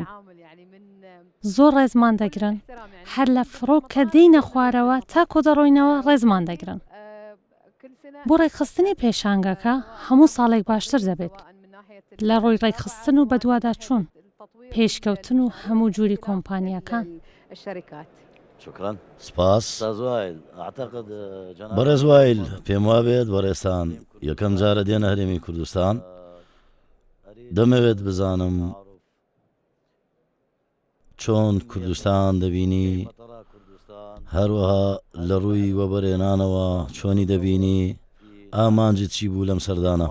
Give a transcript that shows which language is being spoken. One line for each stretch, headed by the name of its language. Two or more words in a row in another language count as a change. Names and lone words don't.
Central Kurdish: زۆر ڕێزمان دەگرن هەر لە فڕۆ کە دەینە خوارەوە تا کۆ دەڕۆینەوە ڕێزمان دەگرن. بۆ ڕێکخستنی پێشانگەکە هەموو ساڵێک باشتر دەبێت لە ڕۆی ڕێکخستن و بەدووادا چوون پێشکەوتن و هەموو جووری کۆمپانیەکان.
Arabic: شكرا
Central Kurdish: سپاس
Arabic: استاذ وائل اعتقد جناب
Central Kurdish: بەڕێز وایل پێم وابێت بەڕێستان یەکەم جارە دێنە هەرێمی کوردستان دەمەوێت بزانم چۆن کوردستان دەبینی هەروەها لە ڕووی وەبەرهێنانەوە چۆنی دەبینی ئامانجی چی بوو لەم سەردانە